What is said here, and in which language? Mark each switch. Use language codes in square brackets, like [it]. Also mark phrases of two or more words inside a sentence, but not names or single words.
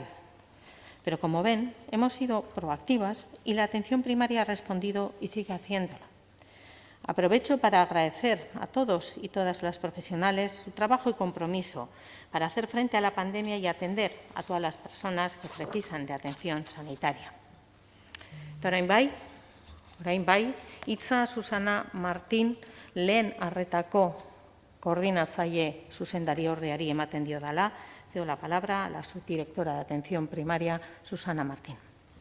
[es] Pero, como ven, hemos sido proactivas y la atención primaria ha respondido y sigue haciéndolo. Aprovecho para agradecer a todos y todas las profesionales su trabajo y compromiso para hacer frente a la pandemia y atender a todas las personas que precisan de atención sanitaria. [eu] Eta orain bai, hitza Susana Martín lehen arretako koordinatzaile zuzendariordeari ematen diodala. [es] Cedo la palabra a la subdirectora de Atención Primaria, Susana Martín.